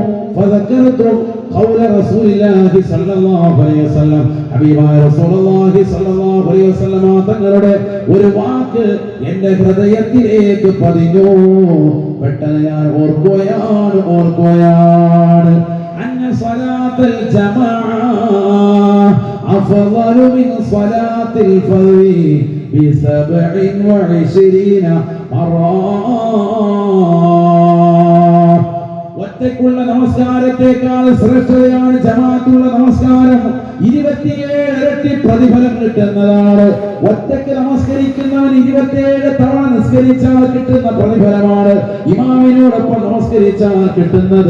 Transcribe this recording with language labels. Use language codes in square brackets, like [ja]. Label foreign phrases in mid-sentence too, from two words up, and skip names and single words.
[ml] തങ്ങളുടെ ഒരു വാക്ക് എന്റെ ഹൃദയത്തിലേക്ക് പതിഞ്ഞു. പെട്ടെന്ന് ഞാൻ ഓർക്കുകയാണ് [ar] أن صلاة الجماعة أفضل من صلاة الفجر ب27 مرة. [ml] ഒറ്റയ്ക്കുള്ള നമസ്കാരത്തെക്കാൾ ശ്രേഷ്ഠതയാണ് ജമാഅത്തുള്ള നമസ്കാരം. 27 ഇരട്ടി പ്രതിഫലം കിട്ടുന്നതാണ്. ഒറ്റയ്ക്ക് നമസ്കരിക്കുന്നവൻ 27 തവണ നിസ്കരിച്ചാൽ കിട്ടുന്ന പ്രതിഫലമാണ് ഇമാമിനോടൊപ്പം നമസ്കരിച്ചാൽ കിട്ടുന്നത്.